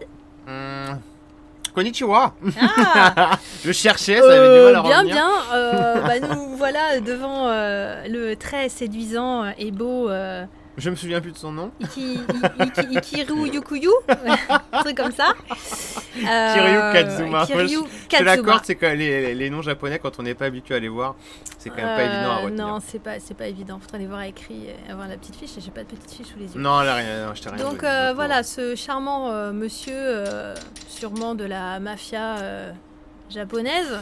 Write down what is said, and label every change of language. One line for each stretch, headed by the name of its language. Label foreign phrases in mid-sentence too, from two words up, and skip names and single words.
French: Konnichiwa. Ah, Je cherchais, ça avait du mal à bien revenir. bien, nous voilà devant le très séduisant et beau Je me souviens plus de son nom. Ikiru Yukuyu, un truc comme ça. Kiryu Kazuma. Kiryu Je te l'accorde, Kazuma. c'est que les noms japonais, quand on n'est pas habitué à les voir, c'est quand même pas évident à retenir. Non, c'est pas évident. Faudrait les voir écrit et avoir la petite fiche. Et j'ai pas de petite fiche sous les yeux. Non, là, rien, non, je t'ai rien Donc donné, voilà, ce charmant monsieur, sûrement de la mafia japonaise,